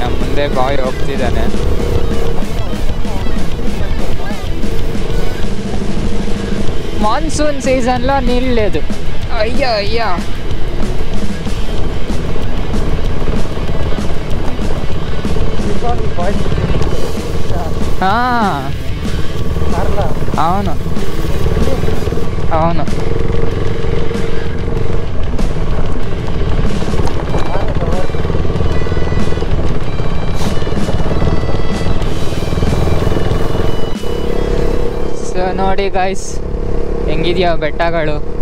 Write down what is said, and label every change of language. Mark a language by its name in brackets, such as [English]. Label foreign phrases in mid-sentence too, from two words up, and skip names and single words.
[Kannada] ಮುಂದೆ ಬಾಯ್ ಹೋಗ್ತಿದ್ದಾನೆ. [Telugu] మాన్సూన్ సీజన్లో నీళ్ళు లేదు. అయ్యా అయ్యా అవును అవును. [Kannada] ಸೊ ನೋಡಿ ಗೈಸ್ ಹೆಂಗಿದೆಯಾ ಬೆಟ್ಟಗಳು.